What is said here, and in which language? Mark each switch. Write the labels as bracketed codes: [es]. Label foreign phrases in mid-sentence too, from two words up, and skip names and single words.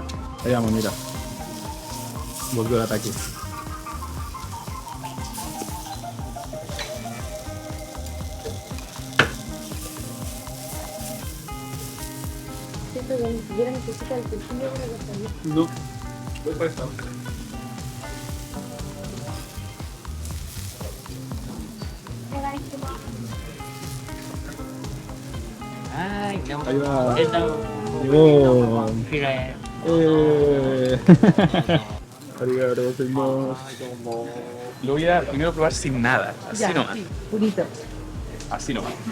[es] Ahí vamos, mira. Volvió el ataque. Siento que ni siquiera necesita el cuchillo para cortarlo. No, voy por esta. [ja] はい、でも [es] Ahí va. [ja] えっと [es] Llegó. [ja] フィレありがとうございます. [es] Lo voy a primero probar sin nada, así Ya, nomás. sí, purito. Así nomás. [ja] フィレ4名。 Mm. はい、 [es] Ok. [ja] どうも。 [es] Ya,